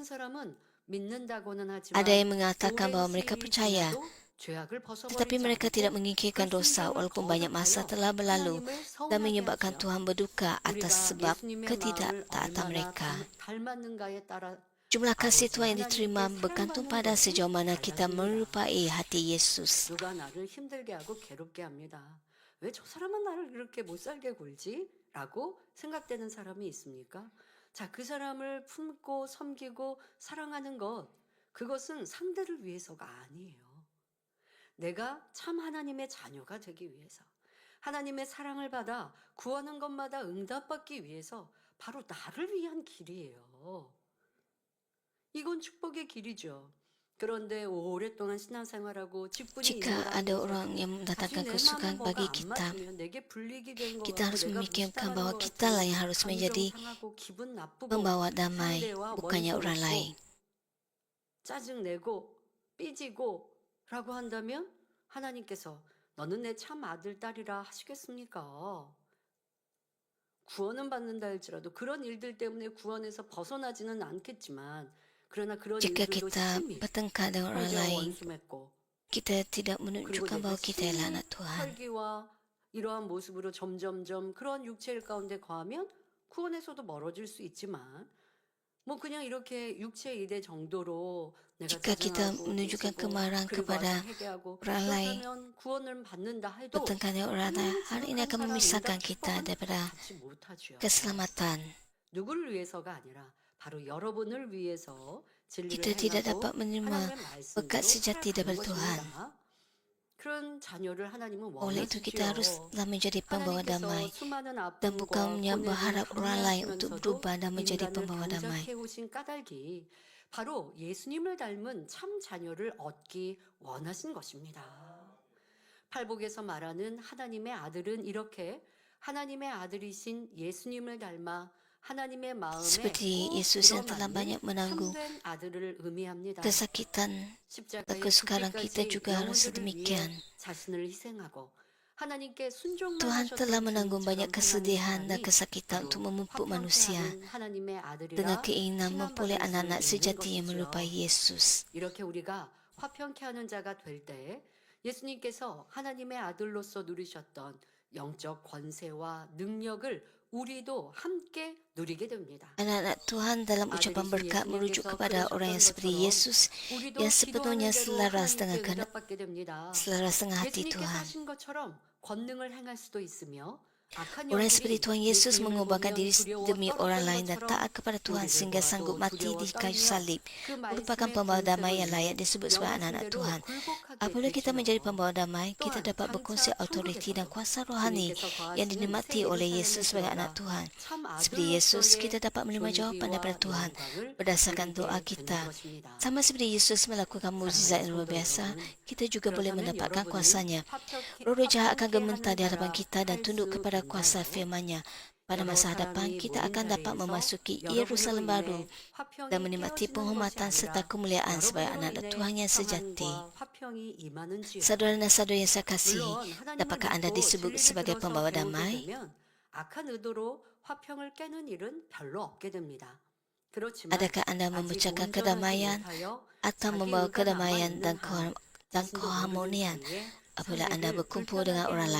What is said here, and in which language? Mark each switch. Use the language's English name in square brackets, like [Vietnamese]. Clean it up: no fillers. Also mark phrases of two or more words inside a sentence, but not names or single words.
[Malay] Ada yang mengatakan bahawa mereka percaya, tetapi mereka tidak mengikirkan dosa walaupun banyak masa telah berlalu dan menyebabkan Tuhan berduka atas sebab ketidaktaatan mereka. Jumlah kasih Tuhan yang diterima bergantung pada sejauh mana kita menyerupai hati Yesus. [Korean] 누가 나를 힘들게 하고 괴롭게 합니다. 왜 저 사람은 나를 이렇게 못 살게 굴지? 라고 생각되는 사람이 있습니까? 자, 그 사람을 품고 섬기고 사랑하는 것, 그것은 상대를 위해서가 아니에요. 내가 참 하나님의 자녀가 되기 위해서, 하나님의 사랑을 받아 구하는 것마다 응답받기 위해서 바로 나를 위한 길이에요. 이건 축복의 길이죠. 그런데 오랫동안 신앙생활하고 직분이 [Malay] Jika ada orang yang mendatangkan kesukaan bagi kita, kita harus memikirkan bahawa kitalah yang harus menjadi membawa damai, bukannya orang lain. [Korean] 짜증내고 삐지고 라고 한다면 하나님께서 너는 내 참 아들 딸이라 하시겠습니까? 구원은 받는다 할지라도 그런 일들 때문에 구원에서 벗어나지는 않겠지만 [Malay] Jika kita bertengkar dengan orang lain, kita tidak menunjukkan bahawa kita adalah anak Tuhan. [Korean] 이러한 모습으로 점점점 그런 육체일 가운데 거하면 구원에서도 멀어질 수 있지만 뭐 그냥 이렇게 육체 일의 정도로 [Malay] Jika kita menunjukkan kemarahan kepada orang lain, bertengkar dengan orang lain, hal ini akan memisahkan kita daripada keselamatan. [Korean] 누구를 위해서가 아니라 바로 여러분을 위해서 진리를 [Malay] Kita tidak [Korean] 행하고 [Malay] dapat menerima [Korean] 하나님의 [Malay] berkat [Korean] 말씀대로 [Malay] sejati [Korean] 살아가는 [Malay] daripada Tuhan. [Korean] 것입니다. 그런 자녀를 하나님은 [Malay] Oleh itu kita [Korean] 원하시지요. [Malay] haruslah menjadi pembawa [Korean] 하나님께서 [Malay] damai [Korean] 수많은 [Malay] dan bukan [Korean] 아픔과 [Malay] hanya [Korean] 고뇌를 [Malay] berharap orang lain untuk [Korean] 감내하시면서도 [Malay] berubah dan menjadi [Korean] 인간을 [Malay] pembawa damai. [Korean] 병작해 오신 까닭이 바로 예수님을 닮은 참 자녀를 얻기 원하신 것입니다. 팔복에서 말하는 하나님의 아들은 이렇게 하나님의 아들이신 예수님을 닮아 하나님의 마음에 [Malay] Seperti [Korean] 꼭 [Malay] Yesus yang telah [Korean] 들어맞는 [Malay] banyak menanggung [Korean] 참된 아들을 의미합니다. [Malay] kesakitan, [Korean] 십자가의 [Malay] maka sekarang kita [Korean] 죽기까지 [Malay] juga harus [Korean] 영혼들을 위해 [Malay] demikian. [Korean] 자신을 희생하고 하나님께 순종만 [Malay] Tuhan telah [Korean] 하셨던 [Malay] menanggung banyak [Korean] 주님처럼 [Malay] kesedihan dan [Korean] 행하는 [Malay] kesakitan [Korean] 사람이 [Malay] untuk [Korean] 바로 [Malay] memupuk [Korean] 화평케 [Malay] manusia [Korean] 하는 하나님의 [Malay] dengan [Korean] 아들이라 [Malay] keinginan memperoleh [Korean] 칭함받을 수 [Malay] anak-anak [Korean] 있는 [Malay] sejati yang [Korean] 것이죠. [Malay] menyerupai Yesus. [Korean] 이렇게 우리가 화평케 하는 자가 될 때 예수님께서 하나님의 아들로서 누리셨던 영적 권세와 능력을 우리도 함께 누리게 됩니다. [Malay] Anak-anak Tuhan dalam ucapan [Korean] 아들이신 [Malay] berkat merujuk [Korean] 예수님께서 [Malay] kepada orang yang seperti [Korean] 그러셨던 [Malay] Yesus [Korean] 우리도 [Malay] yang sepenuhnya [Korean] 기도하는 대로 [Malay] selaras dengan [Korean] 하나님께 [Malay] kehendak [Korean] 응답받게 됩니다. [Malay] selaras dengan hati [Korean] 예수님께서 [Malay] Tuhan. [Korean] 하신 것처럼 권능을 행할 수도 있으며 악한 [Malay] Orang yang seperti [Korean] 영들이 [Malay] Tuhan Yesus [Korean] 예수님을 [Malay] mengubahkan [Korean] 보면 [Malay] diri [Korean] 두려워 [Malay] demi orang [Korean] 떨었던 [Malay] lain dan [Korean] 것처럼 [Malay] taat kepada Tuhan [Korean] 우리를 [Malay] sehingga [Korean] 보아도 [Malay] sanggup mati [Korean] 두려워 [Malay] di kayu [Korean] 떨며 [Malay] salib [Korean] 그 [Malay] merupakan [Korean] 말씀의 [Malay] pembawa damai yang [Korean] 권세로 [Malay] layak disebut sebagai anak-anak [Korean] 명하신 대로 [Malay] Tuhan. [Korean] 굴복하게 [Malay] Apabila kita menjadi [Korean] 되시며 [Malay] pembawa damai, kita [Korean] 또한 [Malay] dapat berkongsi [Korean] 장차 [Malay] autoriti dan [Korean] 천국에서도 [Malay] kuasa rohani [Korean] 주님께서 [Malay] yang [Korean] 거하시는 [Malay] dinikmati [Korean] 새 [Malay] oleh [Korean] 예루살렘에 [Malay] Yesus sebagai anak [Korean] 들어가 [Malay] Tuhan. [Korean] 참 [Malay] Seperti Yesus, kita [Korean] 아들로서의 [Malay] dapat menerima jawapan daripada [Korean] 존귀와 [Malay] Tuhan [Korean] 영광을 [Malay] berdasarkan [Korean] 누리게 [Malay] doa [Korean] 되는 [Malay] kita. [Korean] 것입니다. [Malay] Sama seperti Yesus melakukan mukjizat yang luar biasa, kita juga boleh [Korean] 그렇다면 [Malay] mendapatkan [Korean] 여러분은 [Malay] kuasanya. [Korean] 화평케 [Malay] Roh jahat akan [Korean] 하는 [Malay] gementar di hadapan [Korean] 자라 [Malay] kita dan [Korean] 할 [Malay] tunduk [Korean] 수 [Malay] kepada kuasa [Korean] 있나요? [Malay] firman-Nya. Pada [Korean] 여러 [Malay] masa hadapan, [Korean] 사람이 [Malay] kita [Korean] 모인 [Malay] akan dapat [Korean] 자리에서 [Malay] memasuki [Korean] 여러분으로 [Malay] Yerusalem baru [Korean] 인해 화평이 [Malay] dan menikmati [Korean] 깨어지는 것이 [Malay] penghormatan serta [Korean] 아니라 [Malay] kemuliaan sebagai [Korean] 여러분으로 [Malay] anak-anak [Korean] 인해 [Malay] Tuhan yang sejati. [Korean] 평안과 화평이 임하는지요. [Malay] Saudara dan saudari yang saya kasihi, [Korean] 물론 하나님을 [Malay] dapatkah anda [Korean] 믿고 [Malay] disebut [Korean] 진리를 [Malay] sebagai [Korean] 들어서 [Malay] pembawa [Korean] 배우게 [Malay] damai? [Korean] 되면 악한 의도로 화평을 깨는 일은 별로 없게 됩니다. 그렇지만 [Malay] Adakah anda [Korean] 아직 [Malay] memecahkan [Korean] 온전하지 [Malay] kedamaian [Korean] 못하여 [Malay] atau [Korean] 자기 [Malay] membawa [Korean] 의가 [Malay] kedamaian [Korean] 남아있는 [Malay] dan [Korean] 한 [Malay] dan [Korean] 자신도 모르는 [Malay] keharmonian [Korean] 사이에 [Malay] apabila anda [Korean] 상대를 [Malay] berkumpul dengan [Korean] 불편하게 [Malay] orang [Korean] 하는